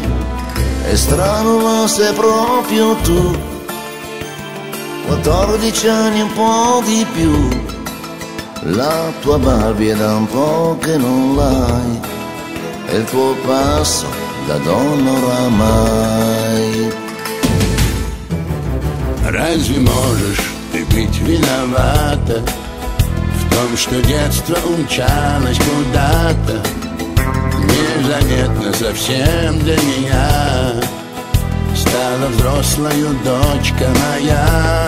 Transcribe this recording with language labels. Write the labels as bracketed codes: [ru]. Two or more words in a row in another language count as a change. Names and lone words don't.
[it] È strano ma sei proprio tu, 14 anni e un po' di più. La tua Barbie è da un po' che non l'hai, e il tuo passo da donna oramai. [ru] Разве можешь ты быть виновата в том, что детство умчалось куда-то незаметно совсем для меня? Стала взрослою дочка моя.